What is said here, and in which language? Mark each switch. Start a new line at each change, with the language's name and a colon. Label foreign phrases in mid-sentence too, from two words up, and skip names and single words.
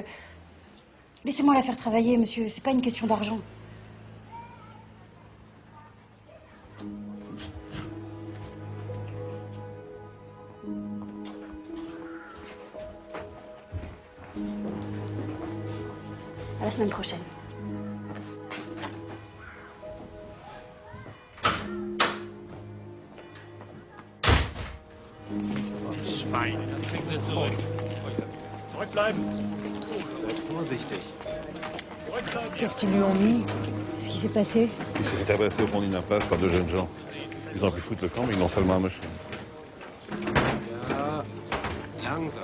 French: Laissez-moi la faire travailler, monsieur. C'est pas une question d'argent. À la semaine prochaine.
German: Schwein, das kriegen Sie zurück. Zurückbleiben. Seid vorsichtig.
French: Qu'est-ce qu'ils lui ont mis? Qu'est-ce qui s'est passé? Il s'est fait agresser au pont d'Innapas par deux jeunes gens. Ils ont pu foutre le camp, mais ils l'ont seulement amoché.
German: Ja, langsam.